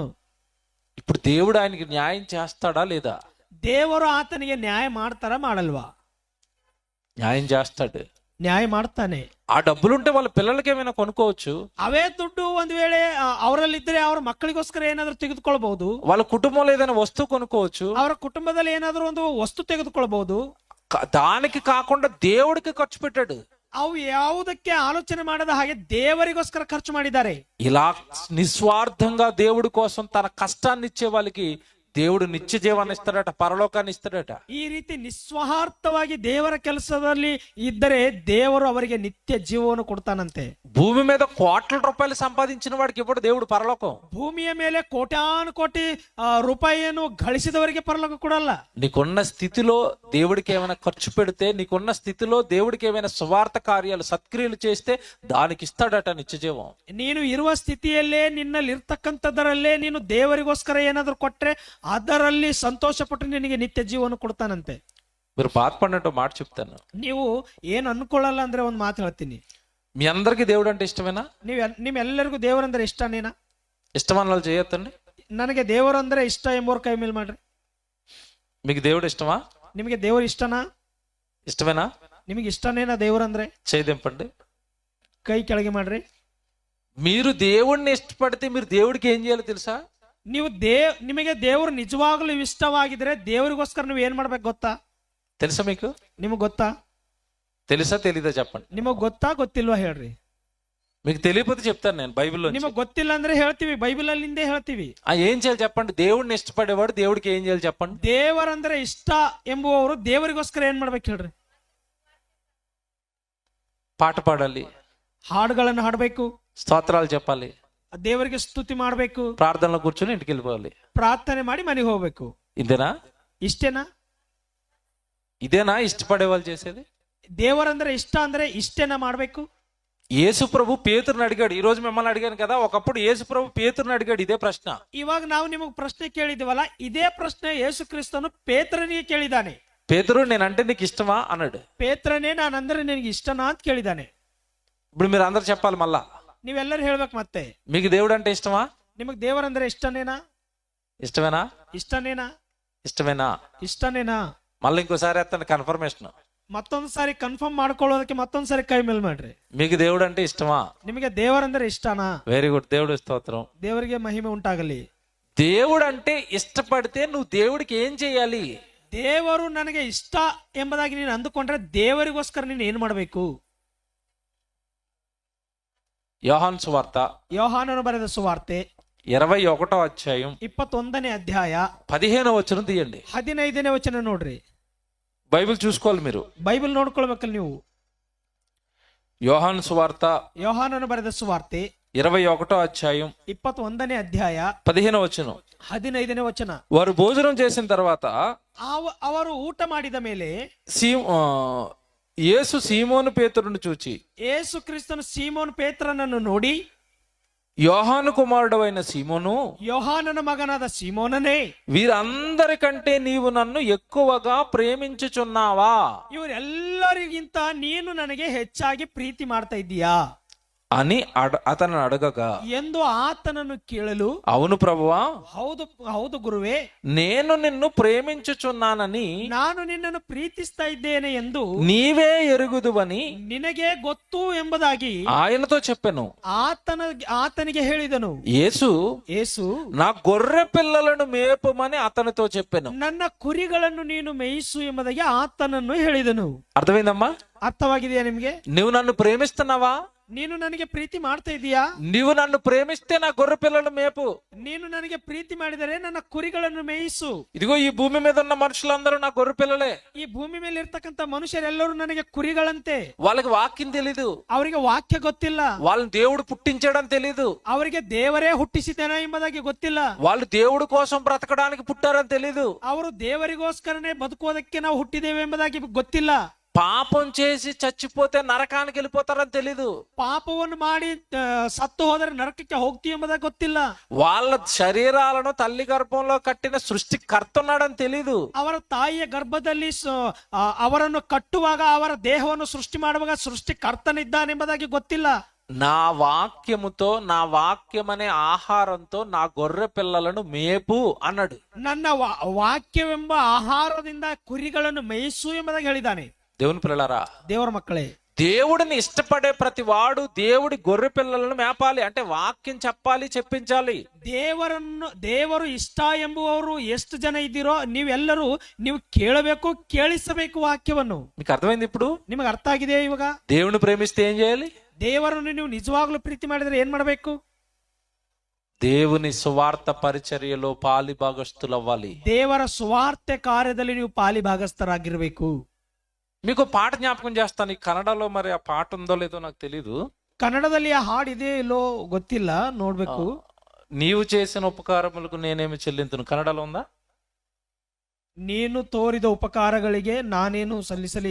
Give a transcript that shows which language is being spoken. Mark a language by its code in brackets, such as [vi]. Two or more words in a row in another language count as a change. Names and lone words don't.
[te] ఇప్పుడు దేవుడు ఆయనకి న్యాయం చేస్తాడా లేదా? [kn] ದೇವರು ಆತನಿಗೆ ನ್ಯಾಯ ಮಾಡ್ತಾರ ಮಾಡಲ್ವಾ? [te] న్యాయం చేస్తాడు. [kn] ನ್ಯಾಯ ಮಾಡ್ತಾನೆ. [te] ఆ డబ్బులుంటే వాళ్ళ పిల్లలకి ఏమైనా కొనుక్కోవచ్చు. [kn] ಅವೇ ದುಡ್ಡು ಒಂದ್ ವೇಳೆ ಅವರಲ್ಲಿದ್ರೆ ಅವ್ರ ಮಕ್ಕಳಿಗೋಸ್ಕರ ಏನಾದ್ರೂ ತೆಗೆದುಕೊಳ್ಬಹುದು. [te] వాళ్ళ కుటుంబంలో ఏదైనా వస్తువు కొనుక్కోవచ్చు. [kn] ಅವರ ಕುಟುಂಬದಲ್ಲಿ ಏನಾದ್ರೂ ಒಂದು ವಸ್ತು ತೆಗೆದುಕೊಳ್ಬಹುದು. [te] దానికి కాకుండా దేవుడికి ఖర్చు పెట్టాడు. [kn] ಅವು ಯಾವುದಕ್ಕೆ ಆಲೋಚನೆ ಮಾಡದ ಹಾಗೆ ದೇವರಿಗೋಸ್ಕರ ಖರ್ಚು ಮಾಡಿದ್ದಾರೆ. [te] ఇలా నిస్వార్థంగా దేవుడి కోసం తన కష్టాన్ని ఇచ్చే వాళ్ళకి దేవుడు నిత్య జీవాన్ని ఇస్తాడట, పరలోకాన్ని ఇస్తాడట. [kn] ಈ ರೀತಿ ನಿಸ್ವಾರ್ಥವಾಗಿ ದೇವರ ಕೆಲಸದಲ್ಲಿ ಇದ್ದರೆ ದೇವರು ಅವರಿಗೆ ನಿತ್ಯ ಜೀವವನ್ನು ಕೊಡ್ತಾನಂತೆ. [te] భూమి మీద ₹1,00,00,000 సంపాదించిన వాడికి ఇప్పుడు దేవుడు పరలోకం. [kn] ಭೂಮಿಯ ಮೇಲೆ ಕೋಟ್ಯಾನು ಕೋಟಿ ರೂಪಾಯಿಯನ್ನು ಗಳಿಸಿದವರಿಗೆ ಪರಲೋಕ ಕೊಡಲ್ಲ. [te] నీకున్న స్థితిలో దేవుడికి ఏమైనా ఖర్చు పెడితే, నీకున్న స్థితిలో దేవుడికి ఏమైనా సువార్త కార్యాలు సత్క్రియలు చేస్తే దానికి ఇస్తాడట నిత్య జీవం. [kn] ನೀನು ಇರುವ ಸ್ಥಿತಿಯಲ್ಲೇ ನಿನ್ನಲ್ಲಿ ಇರ್ತಕ್ಕಂಥದ್ದರಲ್ಲೇ ನೀನು ದೇವರಿಗೋಸ್ಕರ ಏನಾದ್ರೂ ಕೊಟ್ರೆ ಅದರಲ್ಲಿ ಸಂತೋಷ ಪಟ್ಟು ನಿನಗೆ ನಿತ್ಯ ಜೀವನ ಕೊಡ್ತಾನಂತೆ. [te] మీరు బాధపడినట్టు మాట చెప్తాను. [kn] ನೀವು ಏನ್ ಅನ್ಕೊಳ್ಳಲ್ಲ ಅಂದ್ರೆ ಒಂದ್ ಮಾತು ಹೇಳ್ತೀನಿ. [te] మీ అందరికి దేవుడు అంటే ఇష్టమేనా? [kn] ನಿಮ್ಮೆಲ್ಲರಿಗೂ ದೇವರಂದ್ರೆ ಇಷ್ಟನೇನಾ? [te] ఇష్టమన్న వాళ్ళు చేయొద్దండి. [kn] ನನಗೆ ದೇವರಂದ್ರೆ ಇಷ್ಟ ಎಂಬುವ್ರ ಕೈ ಮೇಲೆ ಮಾಡ್ರಿ. [te] మీకు దేవుడు ఇష్టమా? [kn] ನಿಮಗೆ ದೇವರು ಇಷ್ಟನಾ? [te] ఇష్టమేనా? [kn] ನಿಮಗೆ ಇಷ್ಟನೇನಾ ದೇವರಂದ್ರೆ? [te] చేయదింపండి, [kn] ಕೈ ಕೆಳಗೆ ಮಾಡ್ರಿ. [te] మీరు దేవుడిని ఇష్టపడితే మీరు దేవుడికి ఏం చేయాలో తెలుసా? [kn] ನೀವು ನಿಮಗೆ ದೇವರು ನಿಜವಾಗ್ಲೂ ಇಷ್ಟವಾಗಿದ್ರೆ ದೇವರಿಗೋಸ್ಕರ ನೀವು ಏನ್ ಮಾಡ್ಬೇಕು ಗೊತ್ತಾ? [te] తెలుసా మీకు? [kn] ನಿಮಗ್ ಗೊತ್ತಾ? [te] తెలుసా తెలీదా చెప్పండి. [kn] ನಿಮಗ್ ಗೊತ್ತಾ ಗೊತ್ತಿಲ್ವಾ ಹೇಳ್ರಿ. [te] మీకు తెలియకపోతే చెప్తాను నేను బైబిల్లో. [kn] ನಿಮಗ್ ಗೊತ್ತಿಲ್ಲ ಅಂದ್ರೆ ಹೇಳ್ತೀವಿ, ಬೈಬಲ್ ಅಲ್ಲಿಂದೇ ಹೇಳ್ತೀವಿ. [te] ఏం చేయాలి చెప్పండి? దేవుడిని ఇష్టపడేవాడు దేవుడికి ఏం చేయాలి చెప్పండి? [kn] ದೇವರಂದ್ರೆ ಇಷ್ಟ ಎಂಬುವವರು ದೇವರಿಗೋಸ್ಕರ ಏನ್ ಮಾಡ್ಬೇಕು ಹೇಳ್ರಿ? [te] పాట పాడాలి, [kn] ಹಾಡುಗಳನ್ನು ಹಾಡಬೇಕು, [te] స్తోత్రాలు చెప్పాలి, [kn] ದೇವರಿಗೆ ಸ್ತುತಿ ಮಾಡ್ಬೇಕು, [te] ప్రార్థనలో కూర్చొని ఇంటికి వెళ్ళిపోవాలి, [kn] ಪ್ರಾರ್ಥನೆ ಮಾಡಿ ಮನೆಗೆ ಹೋಗ್ಬೇಕು. [te] ఇదేనా? [kn] ಇಷ್ಟೇನಾ? [te] ఇదేనా ఇష్టపడే వాళ్ళు చేసేది? [kn] ದೇವರಂದ್ರೆ ಇಷ್ಟ ಅಂದ್ರೆ ಇಷ್ಟೇನಾ ಮಾಡ್ಬೇಕು? [te] యేసు ప్రభు పేతురుని అడిగాడు. ఈ రోజు మిమ్మల్ని అడిగాను కదా, ఒకప్పుడు యేసు ప్రభు పేతురుని అడిగాడు ఇదే ప్రశ్న. [kn] ಇವಾಗ ನಾವು ನಿಮಗೆ ಪ್ರಶ್ನೆ ಕೇಳಿದಿವಲ್ಲ, ಇದೇ ಪ್ರಶ್ನೆ ಯೇಸು ಕ್ರಿಸ್ತನು ಪೇತ್ರನಿಗೆ ಕೇಳಿದಾನೆ. [te] పేతురు నేనంటే నీకు ఇష్టమా అన్నాడు. [kn] ಪೇತ್ರನೇ ನಾನಂದ್ರೆ ನಿನಗೆ ಇಷ್ಟನಾ ಅಂತ ಕೇಳಿದಾನೆ. [te] ఇప్పుడు మీరు అందరు చెప్పాలి మళ్ళా. [kn] ನೀವೆಲ್ಲರೂ ಹೇಳ್ಬೇಕು ಮತ್ತೆ. [te] మీకు దేవుడు అంటే ఇష్టమా? [kn] ನಿಮಗೆ ದೇವರಂದ್ರೆ ಇಷ್ಟನೇನಾ? [te] ఇష్టమేనా? [kn] ಇಷ್ಟನೇನಾ? [te] ఇష్టమేనా? [kn] ಇಷ್ಟನೇನಾ? [te] మళ్ళీ ఇంకోసారి ఎత్తండి కన్ఫర్మేషన్. [kn] ಮತ್ತೊಂದು ಸಾರಿ ಕನ್ಫರ್ಮ್ ಮಾಡ್ಕೊಳ್ಳೋದಕ್ಕೆ ಮತ್ತೊಂದು ಸಾರಿ ಕೈ ಮೇಲ್ ಮಾಡ್ರಿ. [te] మీకు దేవుడు అంటే ఇష్టమా? [kn] ನಿಮಗೆ ದೇವರಂದ್ರೆ ಇಷ್ಟನಾ? [en] very good. [te] దేవుడు స్తోత్రం. [kn] ದೇವರಿಗೆ ಮಹಿಮೆ ಉಂಟಾಗಲಿ. [te] దేవుడు అంటే ఇష్టపడితే నువ్వు దేవుడికి ఏం చేయాలి? [kn] ದೇವರು ನನಗೆ ಇಷ್ಟ ಎಂಬುದಾಗಿ ನೀನು ಅಂದುಕೊಂಡ್ರೆ ದೇವರಿಗೋಸ್ಕರ ನೀನು ಏನ್ ಮಾಡಬೇಕು? [te] యోహాను సువార్త [kn] ಯೋಹಾನನು ಬರೆದ ಸುವಾರ್ತೆ [te] 21వ అధ్యాయం [kn] 21ನೇ ಅಧ್ಯಾಯ [te] 15వ వచనం తీయండి. [kn] 15ನೇ ವಚನ ನೋಡ್ರಿ. [te] బైబిల్ చూసుకోవాలి మీరు. [kn] ಬೈಬಲ್ ನೋಡ್ಕೊಳ್ಬೇಕಲ್ಲ ನೀವು. [te] యోహాను సువార్త [kn] ಯೋಹಾನನು ಬರೆದ ಸುವಾರ್ತೆ [te] 21వ అధ్యాయం [kn] 21ನೇ ಅಧ್ಯಾಯ [te] 15వ వచనం. [kn] 15ನೇ ವಚನ. [te] వారు భోజనం చేసిన తర్వాత [kn] ಅವರು ಊಟ ಮಾಡಿದ ಮೇಲೆ [te] యేసు సీమోను పేతురును చూచి, [kn] ಯೇಸು ಕ್ರಿಸ್ತನು ಸೀಮೋನ್ ಪೇತ್ರನನ್ನು ನೋಡಿ, [te] యోహాను కుమారుడు అయిన సీమోను, [kn] ಯೋಹಾನನ ಮಗನಾದ ಸೀಮೋನನೇ, [te] వీరందరికంటే నీవు నన్ను ఎక్కువగా ప్రేమించుచున్నావా? [kn] ಇವರೆಲ್ಲರಿಗಿಂತ ನೀನು ನನಗೆ ಹೆಚ್ಚಾಗಿ ಪ್ರೀತಿ ಮಾಡ್ತಾ ಇದ್ದೀಯಾ [te] అని అతను అడగగా [kn] ಎಂದು ಆತನನ್ನು ಕೇಳಲು, [te] అవును ప్రభువా, [kn] ಹೌದು ಹೌದು ಗುರುವೇ, [te] నేను నిన్ను ప్రేమించుచున్నానని [kn] ನಾನು ನಿನ್ನನ್ನು ಪ್ರೀತಿಸ್ತಾ ಇದ್ದೇನೆ ಎಂದು [te] నీవే ఎరుగుదువని [kn] ನಿನಗೆ ಗೊತ್ತು ಎಂಬುದಾಗಿ [te] ఆయనతో చెప్పెను. [kn] ಆತನಿಗೆ ಹೇಳಿದನು. [te] యేసు నా గొర్రె పిల్లలను మేపమని అతనితో చెప్పెను. [kn] ನನ್ನ ಕುರಿಗಳನ್ನು ನೀನು ಮೇಯಿಸು ಎಂಬುದಾಗಿ ಆತನನ್ನು ಹೇಳಿದನು. [te] అర్థమైందమ్మా? [kn] ಅರ್ಥವಾಗಿದೆಯಾ ನಿಮ್ಗೆ? [te] నువ్వు నన్ను ప్రేమిస్తున్నావా? [kn] ನೀನು ನನಗೆ ಪ್ರೀತಿ ಮಾಡ್ತಾ ಇದೀಯಾ? [te] నీవు నన్ను ప్రేమిస్తే నా గొర్రె పిల్లలను మేపు. [kn] ನೀನು ನನಗೆ ಪ್ರೀತಿ ಮಾಡಿದರೆ ನನ್ನ ಕುರಿಗಳನ್ನು ಮೇಯಿಸು. [te] ఇదిగో ఈ భూమి మీద ఉన్న మనుషులందరూ నా గొర్రె పిల్లలే. [kn] ಈ ಭೂಮಿ ಮೇಲೆ ಇರ್ತಕ್ಕಂಥ ಮನುಷ್ಯರೆಲ್ಲರೂ ನನಗೆ ಕುರಿಗಳಂತೆ. [te] వాళ్ళకి వాక్యం తెలీదు, [kn] ಅವರಿಗೆ ವಾಕ್ಯ ಗೊತ್ತಿಲ್ಲ. [te] వాళ్ళని దేవుడు పుట్టించడం తెలీదు, [kn] ಅವರಿಗೆ ದೇವರೇ ಹುಟ್ಟಿಸಿದ್ದೇನೆ ಎಂಬುದಾಗಿ ಗೊತ್ತಿಲ್ಲ. [te] వాళ్ళు దేవుడి కోసం బ్రతకడానికి పుట్టారని తెలీదు. [kn] ಅವರು ದೇವರಿಗೋಸ್ಕರನೇ ಬದುಕುವುದಕ್ಕೆ ನಾವು ಹುಟ್ಟಿದ್ದೇವೆ ಎಂಬುದಾಗಿ ಗೊತ್ತಿಲ್ಲ. [te] పాపం చేసి చచ్చిపోతే నరకానికి వెళ్ళిపోతారని తెలీదు. [kn] ಪಾಪವನ್ನು ಮಾಡಿ ಸತ್ತು ಹೋದರೆ ನರಕಕ್ಕೆ ಹೋಗ್ತೀವಿ ಎಂಬುದಾಗಿ ಗೊತ್ತಿಲ್ಲ. [te] వాళ్ళ శరీరాలను తల్లి గర్భంలో కట్టిన సృష్టికర్త ఉన్నాడని తెలీదు. [kn] ಅವರ ತಾಯಿಯ ಗರ್ಭದಲ್ಲಿ ಅವರನ್ನು ಕಟ್ಟುವಾಗ ಅವರ ದೇಹವನ್ನು ಸೃಷ್ಟಿ ಮಾಡುವಾಗ ಸೃಷ್ಟಿಕರ್ತನಿದ್ದಾನೆಂಬುದಾಗಿ ಗೊತ್ತಿಲ್ಲ. [te] నా వాక్యముతో, నా వాక్యం అనే ఆహారంతో నా గొర్రె పిల్లలను మేపు అన్నాడు. [kn] ನನ್ನ ವಾಕ್ಯವೆಂಬ ಆಹಾರದಿಂದ ಕುರಿಗಳನ್ನು ಮೇಯಿಸು ಎಂಬುದಾಗಿ ಹೇಳಿದ್ದಾನೆ. [te] దేవుని పిల్లలారా, [kn] ದೇವರ ಮಕ್ಕಳೇ, [te] దేవుడిని ఇష్టపడే ప్రతి వాడు దేవుడి గొర్రె పిల్లలను మేపాలి. అంటే వాక్యం చెప్పాలి, చెప్పించాలి. [kn] ದೇವರು ಇಷ್ಟ ಎಂಬುವವರು ಎಷ್ಟು ಜನ ಇದ್ದೀರೋ ನೀವೆಲ್ಲರೂ ನೀವು ಕೇಳಬೇಕು, ಕೇಳಿಸಬೇಕು ವಾಕ್ಯವನ್ನು. [te] మీకు అర్థమైంది? ఇప్పుడు [kn] ನಿಮಗೆ ಅರ್ಥ ಆಗಿದೆಯಾ? ಇವಾಗ [te] దేవుని ప్రేమిస్తే ఏం చేయాలి? [kn] ದೇವರನ್ನು ನೀವು ನಿಜವಾಗ್ಲೂ ಪ್ರೀತಿ ಮಾಡಿದ್ರೆ ಏನ್ ಮಾಡಬೇಕು? [te] దేవుని సువార్త పరిచర్యలో పాలి భాగస్థులవ్వాలి. [kn] ದೇವರ ಸುವಾರ್ತೆ ಕಾರ್ಯದಲ್ಲಿ ನೀವು ಪಾಲಿ ಭಾಗಸ್ಥರಾಗಿರ್ಬೇಕು. [te] మీకు పాట జ్ఞాపకం చేస్తాను. ఈ కన్నడలో మరి ఆ పాట ఉందో లేదో నాకు తెలీదు. [kn] ಕನ್ನಡದಲ್ಲಿ ಆ ಹಾಡು ಇದೆಯೋ ಇಲ್ಲೋ ಗೊತ್ತಿಲ್ಲ, ನೋಡ್ಬೇಕು. [te] నీవు చేసిన ఉపకారములకు నేనేమి చెల్లింతును. కన్నడలో ఉందా? [kn] ನೀನು ತೋರಿದ ಉಪಕಾರಗಳಿಗೆ ನಾನೇನು ಸಲ್ಲಿಸಲಿ.